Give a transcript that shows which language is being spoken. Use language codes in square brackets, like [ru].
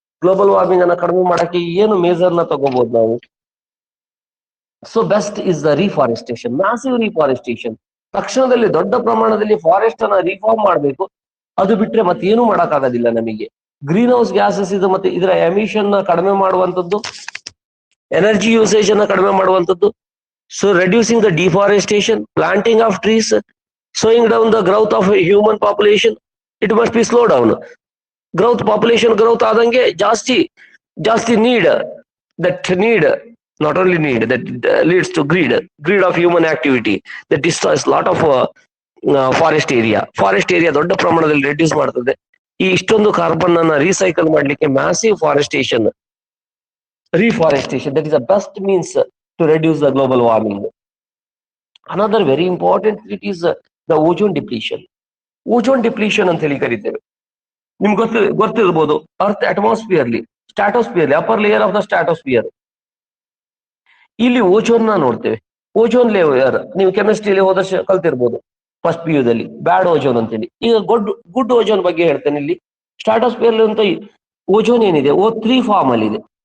[kn] Global warming ಅನ್ನ ಕಡಿಮೆ ಮಾಡಕ್ಕೆ ಏನು ಮೇಜರ್ ನ ತಗೋಬಹುದು ನಾವು? [en] So best is the reforestation, massive reforestation. [kn] ತಕ್ಷಣದಲ್ಲಿ ದೊಡ್ಡ ಪ್ರಮಾಣದಲ್ಲಿ ಫಾರೆಸ್ಟ್ ಅನ್ನ ರಿಫಾರ್ಮ್ ಮಾಡಬೇಕು. ಅದು ಬಿಟ್ರೆ ಮತ್ತೆ ಏನು ಮಾಡೋಕ್ಕಾಗೋದಿಲ್ಲ ನಮಗೆ. ಗ್ರೀನ್ ಹೌಸ್ ಗ್ಯಾಸಸ್ ಇದು ಮತ್ತೆ ಇದರ ಎಮಿಷನ್ ಕಡಿಮೆ ಮಾಡುವಂಥದ್ದು, ಎನರ್ಜಿ ಯೂಸೇಜ್ ಅನ್ನ ಕಡಿಮೆ ಮಾಡುವಂಥದ್ದು. [en] So reducing the deforestation, planting of trees, slowing down the growth of human population, it must be slow down. Growth, population growth [kn] ಆದಂಗೆ ಜಾಸ್ತಿ [en] need, not only need, that leads to greed of human activity that destroys lot of [kn] forest area ದೊಡ್ಡ ಪ್ರಮಾಣದಲ್ಲಿ reduce ಮಾಡ್ತದೆ. ಈ ಇಷ್ಟೊಂದು carbon ಅನ್ನ recycle ಮಾಡ್ಲಿಕ್ಕೆ massive ರಿಫಾರೆಸ್ಟೇಷನ್ [en] that is the best means to reduce the global warming. Another very important thing is the ozone depletion. [kn] Ozone depletion ಅಂತ ಹೇಳಿ ಕರಿತೇವೆ. ನಿಮ್ಗೆ ಗೊತ್ತಿರ್ಬೋದು, earth ಸ್ಟ್ಯಾಟೋಸ್ಫಿಯರ್ಲಿ [en] upper layer of the stratosphere, [kn] ಇಲ್ಲಿ ಓಜೋನ್ ನ ನೋಡ್ತೇವೆ. ಓಜೋನ್ ಲೇಯರ್ ನೀವು ಕೆಮಿಸ್ಟ್ರಿಯಲ್ಲಿ ಹೋದ ಕಲ್ತಿರ್ಬೋದು ಫಸ್ಟ್ PU ದಲ್ಲಿ, ಬ್ಯಾಡ್ ಓಜೋನ್ ಅಂತೇಳಿ. ಈಗ ಗುಡ್ ಓಜೋನ್ ಬಗ್ಗೆ ಹೇಳ್ತೇನೆ. ಇಲ್ಲಿ ಸ್ಟ್ಯಾಟೋಸ್ಫಿಯರ್ ಅಂತ ಓಜೋನ್ ಏನಿದೆ O3 ಫಾರ್ಮ್ ಅಲ್ಲಿ ಇದೆ.